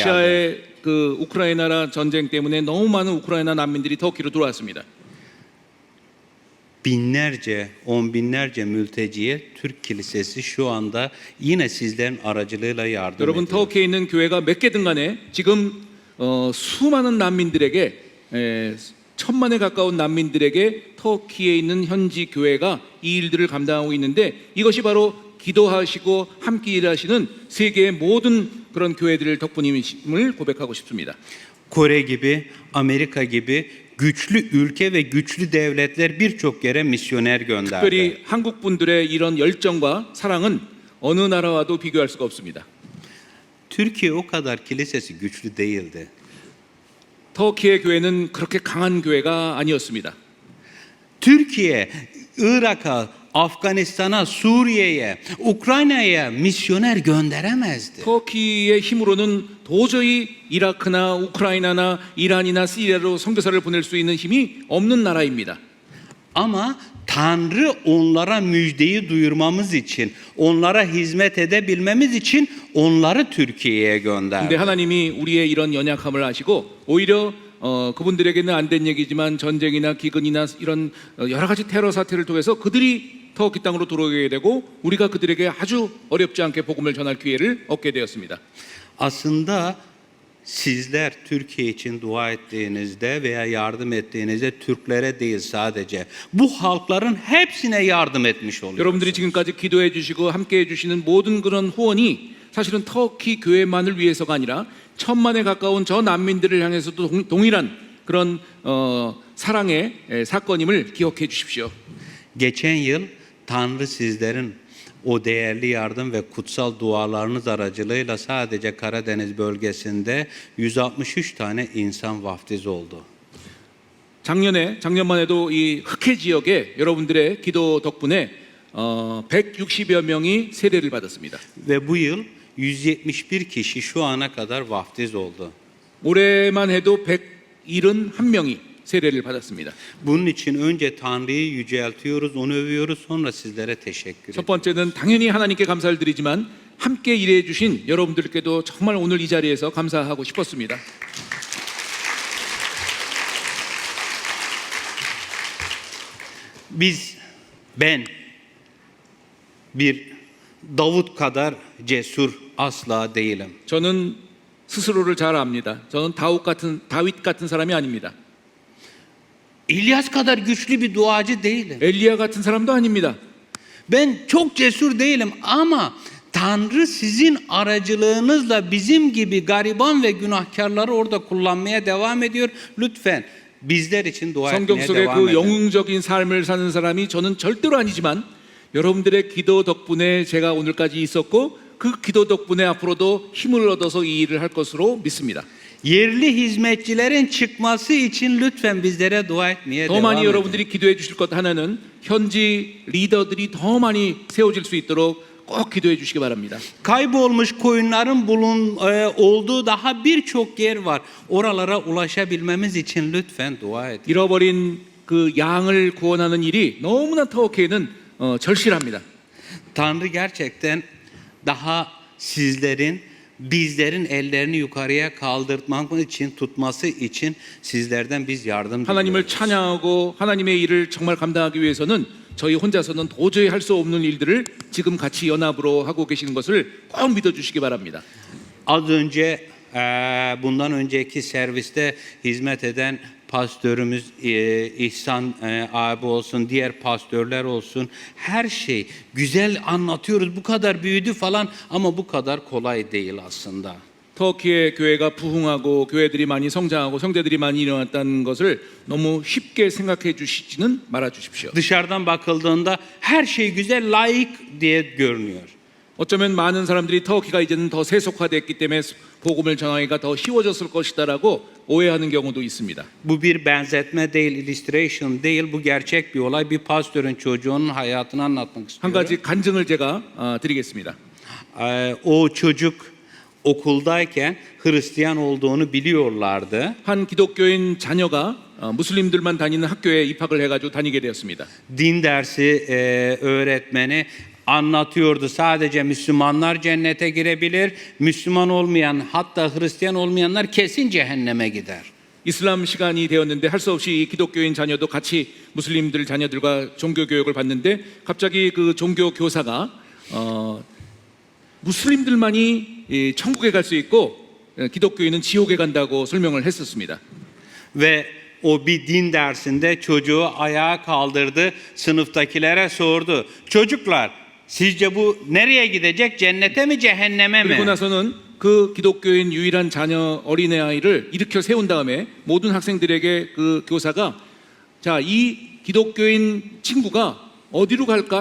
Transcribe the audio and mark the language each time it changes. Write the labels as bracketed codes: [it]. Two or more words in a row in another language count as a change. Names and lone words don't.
[ko] 러시아의 그 우크라이나 전쟁 때문에 너무 많은 우크라이나 난민들이 터키로 들어왔습니다. [tr] Binlerce, on binlerce mülteciye Türk Kilisesi şu anda yine sizlerin aracılığıyla yardım [ko] 여러분 [tr] ediyor. [ko] 터키에 있는 교회가 몇 개든 간에 지금 수많은 난민들에게 1,000만에 가까운 난민들에게 터키에 있는 현지 교회가 이 일들을 감당하고 있는데 이것이 바로 기도하시고 함께 일하시는 세계의 모든 그런 교회들 덕분임을 고백하고 싶습니다. [tr] Kore gibi, Amerika gibi güçlü ülke ve güçlü devletler birçok yere misyoner gönderdi. [ko] 특별히 한국 분들의 이런 열정과 사랑은 어느 나라와도 비교할 수가 없습니다. [tr] Türkiye o kadar kilisesi güçlü değildi. [ko] 터키의 교회는 그렇게 강한 교회가 아니었습니다. [tr] Türkiye, Irak'a, Afganistan'a, Suriye'ye, Ukrayna'ya misyoner gönderemezdi. [ko] 터키의 힘으로는 도저히 이라크나 우크라이나나 이란이나 시리아로 선교사를 보낼 수 있는 힘이 없는 나라입니다. [tr] Ama Tanrı onlara müjdeyi duyurmamız için, onlara hizmet edebilmemiz için onları Türkiye'ye [ko] 근데 [tr] gönderdi. [ko] 하나님이 우리의 이런 연약함을 아시고 오히려 그분들에게는 안 된 얘기지만 전쟁이나 기근이나 이런 여러 가지 테러 사태를 통해서 그들이 터키 땅으로 들어오게 되고 우리가 그들에게 아주 어렵지 않게 복음을 전할 기회를 얻게 되었습니다. [tr] Aslında sizler Türkiye için dua ettiğinizde veya yardım ettiğinizde Türklere değil sadece bu halkların hepsine yardım etmiş oluyorsunuz. [ko] 여러분들이 지금까지 기도해 주시고 함께 해 주시는 모든 그런 후원이 사실은 터키 교회만을 위해서가 아니라 1,000만에 가까운 저 난민들을 향해서도 동일한 그런 사랑의 사건임을 기억해 주십시오. [tr] Geçen yıl Tanrı sizlerin o değerli yardım ve kutsal dualarınız aracılığıyla sadece Karadeniz bölgesinde 163 tane insan vaftiz oldu. [ko] 작년만 해도 이 흑해 지역에 여러분들의 기도 덕분에 160여 명이 세례를 받았습니다. [tr] Ve bu yıl 171 kişi şu ana kadar vaftiz oldu. [ko] 올해만 해도 171명이 세례를 받았습니다. [tr] Bunun için önce Tanrı'yı yüceltiyoruz, onu övüyoruz, sonra sizlere teşekkür [ko] 첫 [tr] ediyoruz. [ko] 번째는 당연히 하나님께 감사를 드리지만 함께 일해 주신 여러분들께도 정말 오늘 이 자리에서 감사하고 싶었습니다. [tr] Ben bir Davut kadar cesur asla değilim. [ko] 저는 스스로를 잘 압니다. 저는 다윗 같은 사람이 아닙니다. [tr] İlyas kadar güçlü bir duacı değilim. [ko] 엘리야 같은 사람도 아닙니다. [tr] Ben çok cesur değilim ama Tanrı sizin aracılığınızla bizim gibi gariban ve günahkarları orada kullanmaya devam ediyor. Lütfen bizler için dua [ko] 성경 [tr] etmeye [ko] 속에 [tr] devam [ko] 그 [tr] edin. [ko] 영웅적인 삶을 사는 사람이 저는 절대로 아니지만 여러분들의 기도 덕분에 제가 오늘까지 있었고 그 기도 덕분에 앞으로도 힘을 얻어서 이 일을 할 것으로 믿습니다. [tr] Yerli hizmetçilerin çıkması için lütfen bizlere dua etmeye [ko] 더 [tr] devam [ko] 많이 [tr] edin. [ko] 여러분들이 기도해 주실 것 하나는 현지 리더들이 더 많이 세워질 수 있도록 꼭 기도해 주시기 바랍니다. [tr] Kaybolmuş koyunların olduğu daha birçok yer var. Oralara ulaşabilmemiz için lütfen dua edin. [ko] 잃어버린 그 양을 구원하는 일이 너무나 터키에는 절실합니다. [tr] Tanrı gerçekten daha sizlerin, bizlerin ellerini yukarıya kaldırmak için, tutması için sizlerden biz yardım [ko] 하나님을 [tr] diliyoruz. [ko] 찬양하고 하나님의 일을 정말 감당하기 위해서는 저희 혼자서는 도저히 할 수 없는 일들을 지금 같이 연합으로 하고 계시는 것을 꼭 믿어주시기 바랍니다. [tr] Az önce bundan önceki serviste hizmet eden pastörümüz İhsan abi olsun, diğer pastörler olsun, her şey güzel anlatıyoruz. Bu kadar büyüdü falan ama bu kadar kolay değil aslında. [ko] 터키의 교회가 부흥하고 교회들이 많이 성장하고 형제들이 많이 일어났다는 것을 너무 쉽게 생각해 주시지는 말아 주십시오. [tr] Dışarıdan bakıldığında her şey güzel, layık diye görünüyor. [ko] 어쩌면 많은 사람들이 터키가 이제는 더 세속화됐기 때문에 복음을 전하기가 더 쉬워졌을 것이다라고 오해하는 경우도 있습니다. [tr] Bu bir benzetme değil, illustration değil, bu gerçek bir olay. Bir pastörün çocuğunun hayatını anlatmak [ko] 한 [tr] istiyorum. [ko] 가지 간증을 제가 드리겠습니다. [tr] O çocuk okuldayken Hristiyan olduğunu biliyorlardı. 한 기독교인 자녀가 무슬림들만 다니는 학교에 입학을 해가지고 다니게 되었습니다. Din dersi öğretmeni anlatıyordu. Sadece Müslümanlar cennete girebilir. Müslüman olmayan, hatta Hristiyan olmayanlar kesin cehenneme gider. [ko] 이슬람 시간이 되었는데 할 수 없이 이 기독교인 자녀도 같이 무슬림들 자녀들과 종교 교육을 받는데 갑자기 그 종교 교사가 무슬림들만이 천국에 갈 수 있고 기독교인은 지옥에 간다고 설명을 했었습니다. [tr] Ve o bir din dersinde çocuğu ayağa kaldırdı, sınıftakilere sordu. Çocuklar, sizce bu nereye gidecek? Cennete mi, cehenneme [ko] 그리고 [tr] mi? [ko] 나서는 그 기독교인 유일한 자녀 어린애 아이를 일으켜 세운 다음에 모든 학생들에게 그 교사가 자, 이 기독교인 친구가 어디로 갈까?